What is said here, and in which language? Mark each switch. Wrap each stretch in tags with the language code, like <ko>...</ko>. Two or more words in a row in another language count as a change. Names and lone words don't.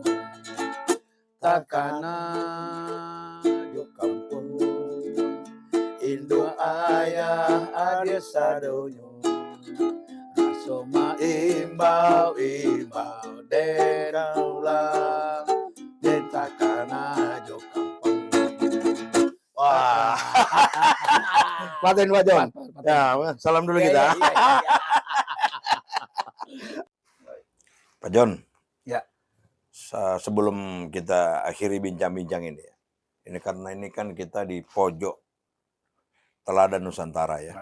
<min>Takana jo kampung. Indo ayah adik sadonyo Raso imbau imbau den kaulang den takana jo kampung.</min> <id>wah paten Pak Jon ya salam dulu Iya, kita iya, iya, iya. Pak Jon Ya. sebelum kita akhiri bincang-bincang ini karena ini kan kita di pojok teladan Nusantara ya</id>